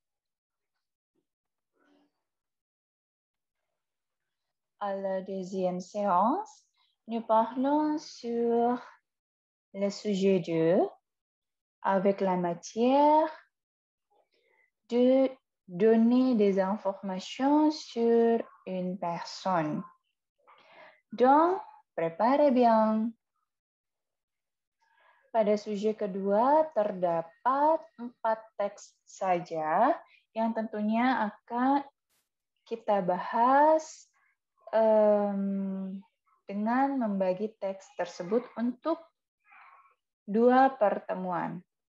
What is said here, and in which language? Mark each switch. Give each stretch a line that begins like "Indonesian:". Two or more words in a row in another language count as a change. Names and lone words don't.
French: À la deuxième séance, nous parlons sur le sujet 2 avec la matière de donner des informations sur une personne. Donc, préparez bien.
Indonesian: Pada sujet kedua terdapat 4 teks saja yang tentunya akan kita bahas dengan membagi teks tersebut untuk 2 pertemuan.